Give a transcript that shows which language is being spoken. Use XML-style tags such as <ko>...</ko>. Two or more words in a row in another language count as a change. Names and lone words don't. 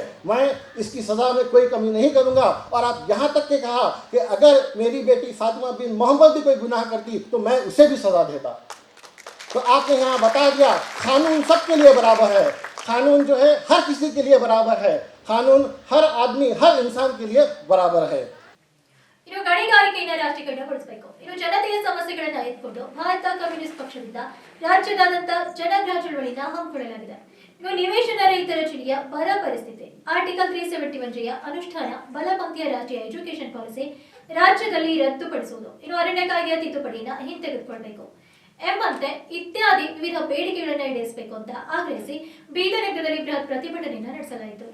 <hi>मैं इसकी सज़ा में कोई कमी नहीं करूँगा। और आप यहाँ तक के कहा कि अगर मेरी बेटी फातिमा बिन मोहम्मद भी कोई गुनाह करती तो मैं उसे भी सज़ा देता। तो आपने यहाँ बता दिया, कानून सबके लिए बराबर है, कानून जो है हर किसी के लिए बराबर है, कानून हर आदमी, हर इंसान के लिए बराबर है।</hi> <kn>ಇನ್ನು ಗಣಿಗಾರಿಕೆಯನ್ನು ರಾಷ್ಟ್ರೀಕರಣಗೊಳಿಸಬೇಕು. ಇನ್ನು ಜನತೆಯ ಸಮಸ್ಯೆಗಳನ್ನು ಎತ್ತಿಕೊಂಡು ಭಾರತ ಕಮ್ಯುನಿಸ್ಟ್ ಪಕ್ಷದಿಂದ ರಾಜ್ಯದಾದ್ಯಂತ ಜನಗ್ರಹ ಚಳವಳಿಯನ್ನು ಹಮ್ಮಿಕೊಳ್ಳಲಾಗಿದೆ. ಇನ್ನು ನಿವೇಶನ ರಹಿತರ ಜಿಲ್ಲೆಯ ಬರ ಪರಿಸ್ಥಿತಿ, ಆರ್ಟಿಕಲ್ 371 ಜಿಯ ಅನುಷ್ಠಾನ, ಬಲಪಂಥೀಯ ರಾಷ್ಟ್ರೀಯ</kn> <en>education policy</en> <kn>ರಾಜ್ಯದಲ್ಲಿ ರದ್ದುಪಡಿಸುವುದು, ಇನ್ನು ಅರಣ್ಯ ಕಾಯ್ದೆಯ ತಿದ್ದುಪಡಿಯನ್ನು ಹಿಂತೆಗೆದುಕೊಳ್ಳಬೇಕು ಎಂಬಂತೆ ಇತ್ಯಾದಿ ವಿವಿಧ ಬೇಡಿಕೆಗಳನ್ನು ಈಡೇರಿಸಬೇಕು ಅಂತ ಆಗ್ರಹಿಸಿ ಬೀದರ್ ನಗರದಲ್ಲಿ ಬೃಹತ್ ಪ್ರತಿಭಟನೆಯನ್ನು ನಡೆಸಲಾಯಿತು.</kn>